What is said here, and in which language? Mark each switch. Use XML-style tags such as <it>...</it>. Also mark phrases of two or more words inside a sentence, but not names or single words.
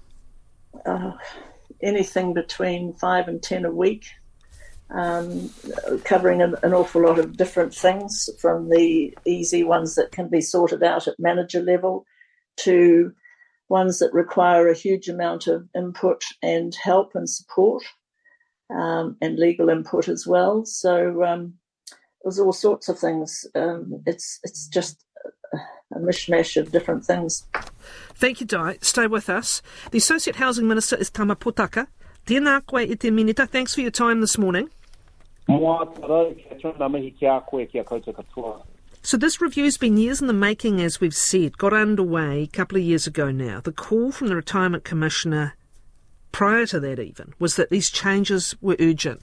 <en>Anything between 5 and 10 a week, covering an awful lot of different things, from the easy ones that can be sorted out at manager level to ones that require a huge amount of input and help and support, and legal input as well. So there's all sorts of things. It's just a mishmash of different things. Thank you, Di. Stay with us. The Associate Housing Minister is Tama Potaka.</en> <mi>Tēnā koe I te minita.</mi> <en>Thanks for your time this morning. So this review's been years in the making, as we've said, got underway a couple of years ago now. The call from the Retirement Commissioner prior to that even was that these changes were urgent.</en>